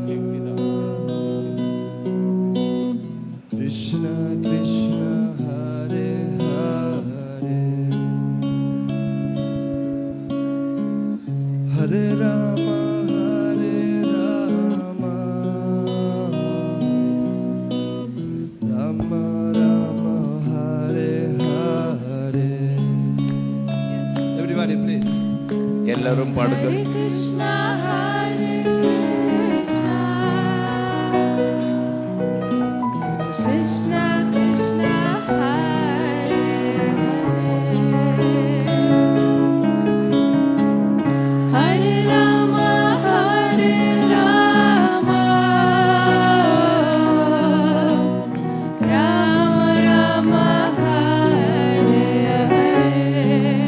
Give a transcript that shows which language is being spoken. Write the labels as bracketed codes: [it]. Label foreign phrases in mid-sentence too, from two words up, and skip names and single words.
[sa] कृष्ण कृष्ण हरे हरे हरे राम हरे राम राम राम हरे हरे. [en] Everybody please. [ta] எல்லாரும் பாடுங்கள். [sa] हरे कृष्ण हरे कृष्ण कृष्ण कृष्ण हरे हरे हरे राम हरे राम राम राम हरे हरे.